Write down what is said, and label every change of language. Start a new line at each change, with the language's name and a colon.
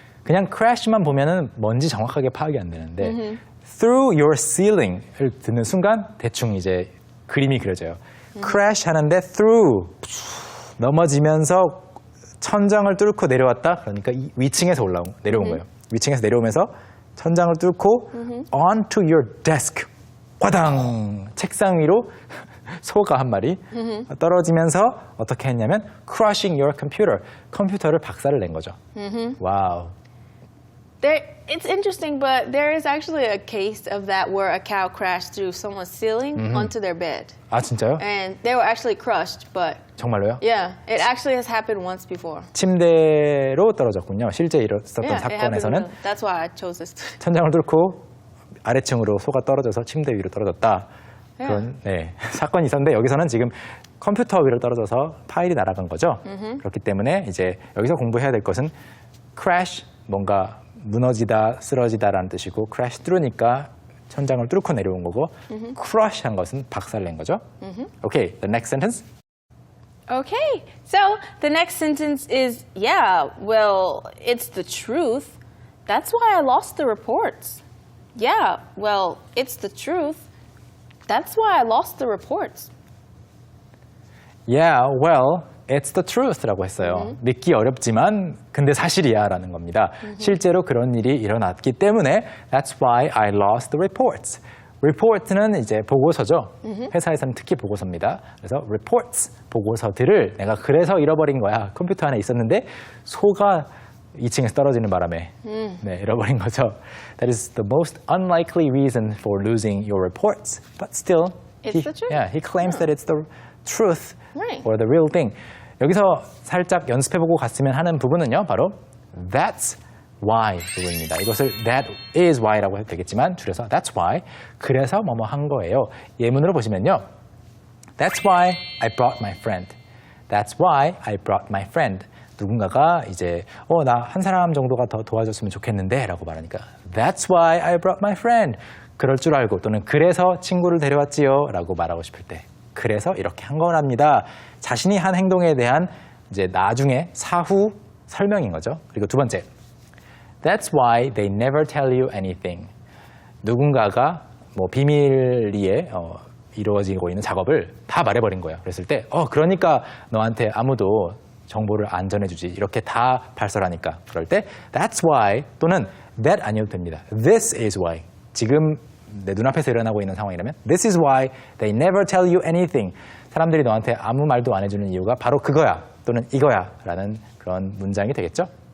Korean: 그냥 crash만 보면은 뭔지 정확하게 파악이 안 되는데
English: through your ceiling
Korean: 을 듣는 순간 대충 이제 그림이 그려져요. crash 하는데 through 넘어지면서 천장을 뚫고 내려왔다. 그러니까 이 위층에서 내려온 거예요. 위층에서 내려오면서 천장을 뚫고
English: onto your desk.
Korean: 과당 책상 위로 소가 한 마리 떨어지면서 어떻게 했냐면
English: crushing your computer.
Korean: 컴퓨터를 박살을 낸 거죠. 와우.
English: It's interesting, but there is actually a case of that where a cow crashed through someone's ceiling onto their bed.
Korean: 아 진짜요?
English: And they were actually crushed, but
Korean: 정말로요?
English: yeah, it actually has happened once before.
Korean: 침대로 떨어졌군요. 실제 있었던
English: Yeah, it happened.
Korean: 사건에서는
English: That's why I chose this.
Korean: 천장을 뚫고 아래층으로 소가 떨어져서 침대 위로 떨어졌다. 그런 네, 사건이 있었는데 여기서는 지금 컴퓨터 위로 떨어져서 파일이 날아간 거죠. 그렇기 때문에 이제 여기서 공부해야 될 것은 crash, 뭔가 무너지다, 쓰러지다라는 뜻이고 crash through니까 천장을 뚫고 내려온 거고 crush 한 것은 박살낸 거죠.
English: Okay, the next sentence. Okay, so the next sentence is, yeah, well, it's the truth. That's why I lost the reports. Yeah, well, it's the truth. That's why I lost the reports. Yeah, well, it's the truth라고 했어요.
Korean: 믿기 어렵지만 근데 사실이야 라는 겁니다. 실제로 그런 일이 일어났기 때문에
English: That's why I lost the reports.
Korean: report는 이제 보고서죠. 회사에서는 특히 보고서입니다. 그래서 reports, 보고서들을 내가 그래서 잃어버린 거야. 컴퓨터 안에 있었는데 소가 2층에서 떨어지는 바람에 네, 잃어버린 거죠.
English: That is the most unlikely reason for losing your reports. But still, It's the truth. Yeah, he claims that it's the truth Right. or the real thing.
Korean: 여기서 살짝 연습해보고 갔으면 하는 부분은요. 바로 That's why 부분입니다. 이것을
English: that is why
Korean: 라고 해도 되겠지만 줄여서 That's why. 그래서 뭐뭐 한 거예요. 예문으로 보시면요.
English: That's why I brought my friend. That's why I brought my friend.
Korean: 누군가가 이제 나 한 사람 정도가 더 도와줬으면 좋겠는데 라고 말하니까
English: That's why I brought my friend.
Korean: 그럴 줄 알고 또는 그래서 친구를 데려왔지요 라고 말하고 싶을 때 그래서 이렇게 한 거랍니다. 자신이 한 행동에 대한 이제 나중에 사후 설명인 거죠. 그리고 두 번째
English: That's why they never tell you anything.
Korean: 누군가가 뭐 비밀리에 이루어지고 있는 작업을 다 말해버린 거예요. 그랬을 때 그러니까 너한테 아무도 정보를 안 전해주지. 이렇게 다 발설하니까. 그럴 때
English: That's why
Korean: 또는 that 아니어도 됩니다.
English: This is why.
Korean: 지금 내 눈앞에서 일어나고 있는 상황이라면
English: This is why they never tell you anything.
Korean: 사람들이 너한테 아무 말도 안 해주는 이유가 바로 그거야 또는 이거야 라는 그런 문장이 되겠죠.